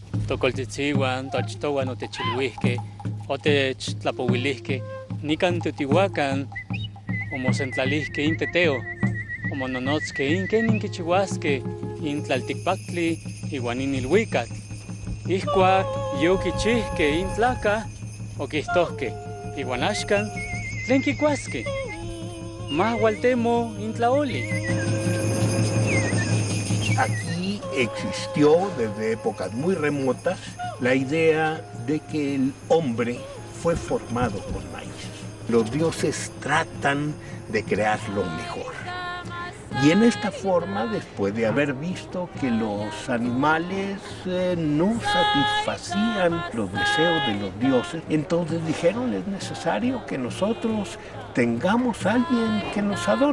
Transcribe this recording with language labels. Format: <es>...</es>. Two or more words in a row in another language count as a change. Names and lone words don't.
<nah>Tocoltzitzihuan, toachtohuan otechilhuisque, otechtlapouilisque, nican tutihuacan, omosentlalihque inteteo, omononotzque inkenin kichihuasque, intlalticpactli, iuan inilhuicatl. Ihcuac yoquichihque intlaca, oquihtohque, iuan axcan, tlen kikuasque, mahualtemo intlaoli.</nah> <es>Aquí existió desde épocas muy remotas la idea de que el hombre fue formado con maíz. Los dioses tratan de crear lo mejor. Y en esta forma, después de haber visto que los animales no satisfacían los deseos de los dioses, entonces dijeron, es necesario que nosotros tengamos a alguien que nos adore.</es>